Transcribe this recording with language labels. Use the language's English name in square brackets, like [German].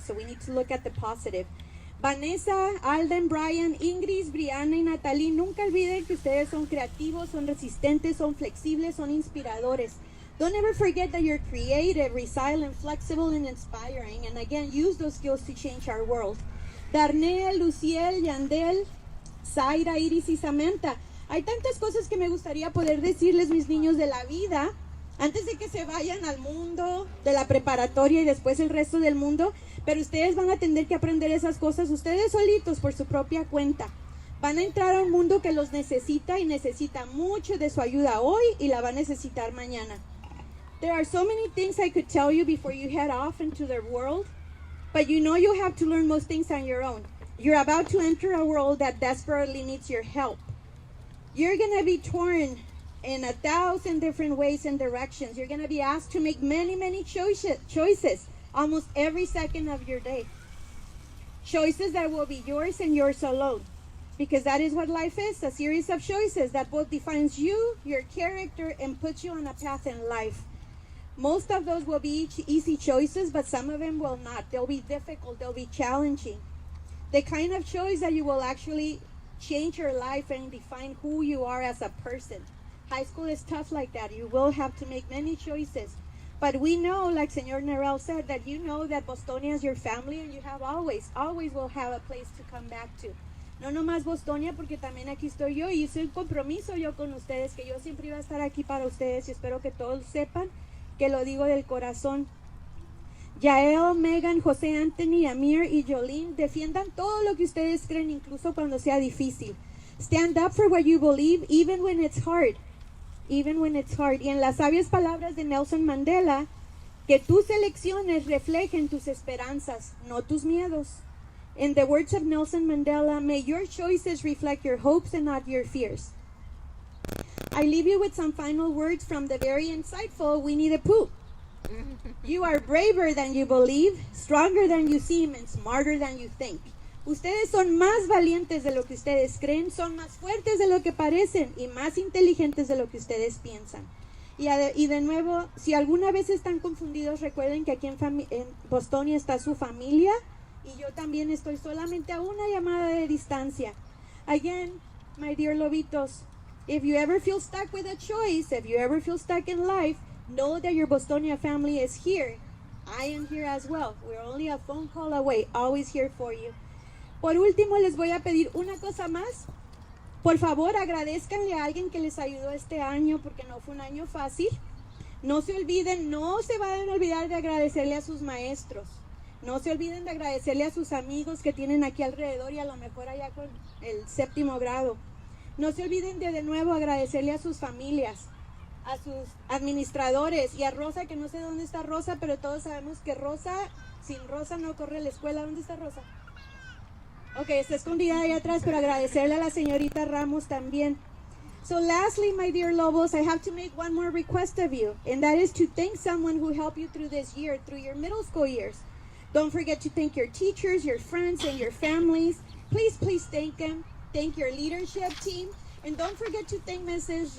[English] So we need to look at the positive. [Spanish] Vanessa, Alden, Brian, Ingrid, Brianna y Natalie, nunca olviden que ustedes son creativos, son resistentes, son flexibles, son inspiradores. [English] Don't ever forget that you're creative, resilient, flexible, and inspiring. And again, use those skills to change our world. [Spanish] Darnell, Luciel, Yandel, Zaira, Iris y Samantha. Hay tantas cosas que me gustaría poder decirles, mis niños, de la vida, antes de que se vayan al mundo de la preparatoria y después el resto del mundo, pero ustedes van a tener que aprender esas cosas ustedes solitos por su propia cuenta. Van a entrar a un mundo que los necesita y necesita mucho de su ayuda hoy y la va a necesitar mañana. [English] There are so many things I could tell you before you head off into the world, but you know you have to learn most things on your own. You're about to enter a world that desperately needs your help. You're going to be torn in 1,000 different ways and directions. You're going to be asked to make many choices almost every second of your day. Choices that will be yours and yours alone. Because that is what life is, a series of choices that both defines you, your character, and puts you on a path in life. Most of those will be easy choices, but some of them will not. They'll be difficult, they'll be challenging. The kind of choice that you will actually change your life and define who you are as a person. High school is tough like that. You will have to make many choices. But we know, like Señor Nerel said, that you know that Bostonia is your family, and you have always will have a place to come back to. [Spanish] No nomás Bostonia, porque también aquí estoy yo, y hice un compromiso yo con ustedes, que yo siempre iba a estar aquí para ustedes, y espero que todos sepan que lo digo del corazón. Yael, Megan, José Anthony, Amir y Jolene, defiendan todo lo que ustedes creen, incluso cuando sea difícil. [English] Stand up for what you believe, even when it's hard. Even when it's hard. [Spanish] Y en las sabias palabras de Nelson Mandela, que tus elecciones reflejen tus esperanzas, no tus miedos. [English] In the words of Nelson Mandela, may your choices reflect your hopes and not your fears. I leave you with some final words from the very insightful Winnie the Pooh. You are braver than you believe, stronger than you seem, and smarter than you think. [Spanish] Ustedes son más valientes de lo que ustedes creen, son más fuertes de lo que parecen y más inteligentes de lo que ustedes piensan. Y de nuevo, si alguna vez están confundidos, recuerden que aquí en Bostonia está su familia, y yo también estoy solamente a una llamada de distancia. [English] Again, my dear Lobitos, if you ever feel stuck with a choice, if you ever feel stuck in life, know that your Bostonia family is here. I am here as well. We're only a phone call away, always here for you. [Spanish] Por último, les voy a pedir una cosa más. Por favor, agradezcanle a alguien que les ayudó este año, porque no fue un año fácil. No se olviden, no se vayan a olvidar de agradecerle a sus maestros. No se olviden de agradecerle a sus amigos que tienen aquí alrededor y a lo mejor allá con el 7º grado. No se olviden de nuevo agradecerle a sus familias, a sus administradores y a Rosa, que no sé dónde está Rosa, pero todos sabemos que Rosa, sin Rosa no corre la escuela. ¿Dónde está Rosa? Ok, está escondida ahí atrás, pero agradecerle a la señorita Ramos también. [English] So lastly, my dear Lobos, I have to make one more request of you, and that is to thank someone who helped you through this year, through your middle school years. Don't forget to thank your teachers, your friends, and your families. Please thank them. Thank your leadership team. And don't forget to thank Mrs.